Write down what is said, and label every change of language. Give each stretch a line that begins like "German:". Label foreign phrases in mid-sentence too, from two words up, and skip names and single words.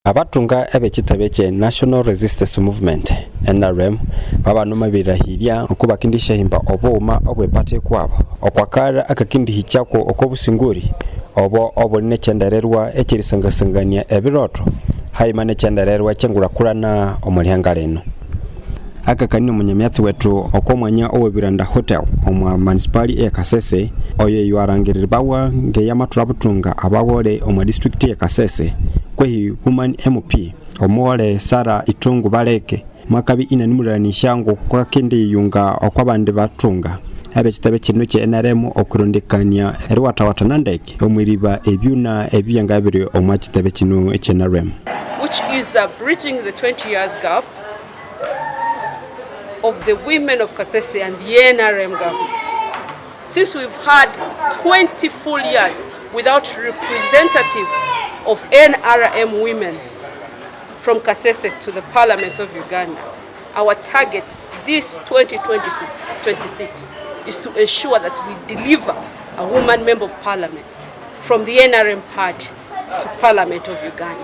Konzo: Abatunga ebekitabeche National Resistance Movement NRM babanuma birahirya okubakindisha himba oboma obwepate kwabo okwakara akakindi hichako okobusinguri obo nechendererwa ekirisangasangania ebiroto haimane chendererwa chengurakurana omulyangaleno akakani munyamyatsi wetu okomwanya owe Bwiranda Hotel omwa Municipality ya Kasese oye yuarangiribawa ngeyamatura butunga abawole omwa district ya Kasese kwehi
English: Woman MP
Konzo: omwole Thungu Baleke makabi inanimuranisha ngo kwa kindi yunga okwabandi batunga abekitabe kino kye NRM okurondekanya eriwatawata nandeke omwiriba ebyuna ebyanga biri omwa kitabe kino ekye NRM,
English: which is bridging the 20 years gap of the women of Kasese and the NRM government. Since we've had 20 full years without representative of NRM women from Kasese to the Parliament of Uganda, our target this 2026 is to ensure that we deliver a woman member of Parliament from the NRM party to Parliament of Uganda.